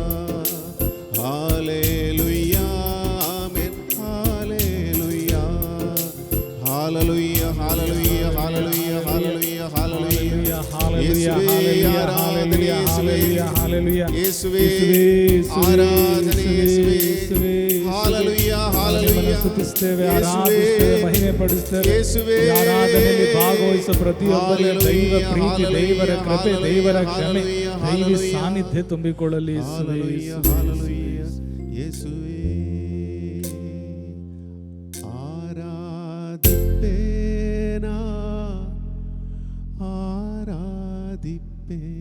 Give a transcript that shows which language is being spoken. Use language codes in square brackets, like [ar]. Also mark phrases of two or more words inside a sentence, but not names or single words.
[ml] ഹല്ലേലൂയ ആമേൻ ഹല്ലേലൂയ ഹല്ലേലൂയ ഹല്ലേലൂയ ഹല്ലേലൂയ ഹല്ലേലൂയ ഹല്ലേലൂയ യേശുവേ ആരാധന യേശുവേ യേശുവേ ആരാധന യേശുവേ ഹല്ലേലൂയ ಹಲ್ಲೆಲೂಯಾ [kn] ಸ್ತುತಿಸ್ತೇವೆ, ಆರಾಧಿಸ್ತೇವೆ, ಮಹಿಮೆ ಪಡಿಸ್ತೇವೆ. ಈ ಆರಾಧನೆಯಲ್ಲಿ ಭಾಗವಹಿಸುವ ಪ್ರತಿಯೊಬ್ಬರಿಗೆ ದೈವ ಪ್ರೀತಿ, ದೇವರ ಕೃಪೆ, ದೇವರ ಕ್ಷಮೆ, ದೈವ ಸಾನ್ನಿಧ್ಯ ತುಂಬಿಕೊಳ್ಳಲಿ. ಯೇಸುವೇ ಆರಾಧಿಪೇನಾ ಆರಾಧಿಪೇ